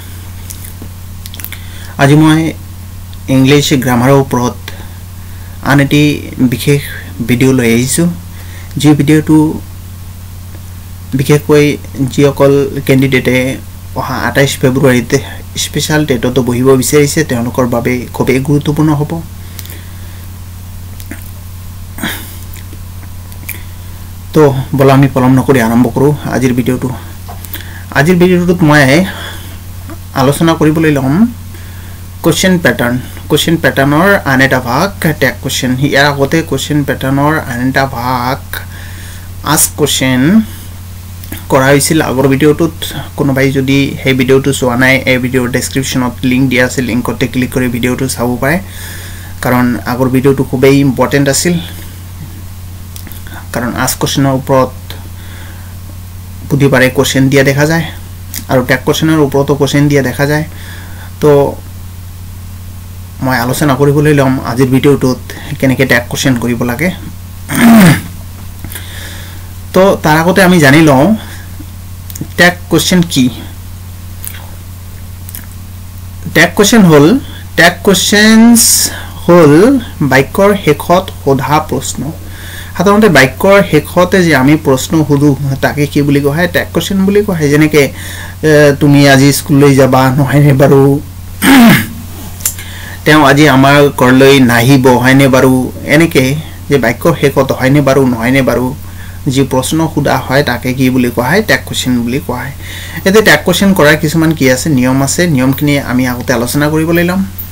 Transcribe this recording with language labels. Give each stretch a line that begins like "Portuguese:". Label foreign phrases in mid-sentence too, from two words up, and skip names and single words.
Assamese: আজি মই
English: English grammar
Assamese: ওপৰত আন এটি বিশেষ ভিডিঅ' লৈ আহিছোঁ যি ভিডিঅ'টো বিশেষকৈ যিসকল কেণ্ডিডেটে অহা 28 ফেব্ৰুৱাৰীতে
English: special TET
Assamese: বহিব বিচাৰিছে তেওঁলোকৰ বাবে খুবেই গুৰুত্বপূৰ্ণ হ'ব তো বলা আমি পলম নকৰি আৰম্ভ কৰোঁ আজিৰ ভিডিঅ'টোত মই আলোচনা কৰিবলৈ ল'ম question patternৰ আন এটা ভাগ
English: tag question
Assamese: ইয়াৰ আগতে
English: question patternৰ
Assamese: আন এটা ভাগ
English: ask question
Assamese: কৰা হৈছিল আগৰ ভিডিঅ'টোত কোনোবাই যদি এই ভিডিঅ'টো চোৱা নাই এই ভিডিঅ'ৰ
English: description link
Assamese: দিয়া আছে
English: link click
Assamese: কৰি ভিডিঅ'টো চাব পাৰে কাৰণ আগৰ ভিডিঅ'টো খুবেই ইম্পৰ্টেন্ট আছিল কাৰণ
English: ask questionৰ
Assamese: ওপৰত বুধিবাৰে question দিয়া দেখা যায় আৰু
English: tag questionৰ
Assamese: ওপৰতো question দিয়া দেখা যায় তো মই আলোচনা কৰিবলৈ লম আজিৰ ভিডিঅ'টোত কেনেকৈ
English: tag question
Assamese: কৰিব লাগে তো তাৰ আগতে আমি জানি লওঁ
English: tag question
Assamese: কি
English: tag questions
Assamese: হল বাক্যৰ শেষত সোধা প্ৰশ্ন সাধাৰণতে বাক্যৰ শেষতে যে আমি প্ৰশ্ন সুধো তাকে কি বুলি কোৱা হয়
English: tag question
Assamese: বুলি কোৱা হয় যেনেকৈ তুমি আজি স্কুললৈ যাবা নহয়নে বাৰু তেওঁ আজি আমাৰ ঘৰলৈ নাহিব হয়নে বাৰু এনেকৈ যে বাক্যৰ শেষত হয়নে বাৰু নহয়নে বাৰু যি প্ৰশ্ন সুধা হয় তাকে কি বুলি কোৱা হয়
English: tag question
Assamese: বুলি কোৱা হয় এতে
English: tag question
Assamese: কৰাৰ কিছুমান কি আছে নিয়ম আছে নিয়মখিনি আমি আগতে আলোচনা কৰিবলৈ ল'ম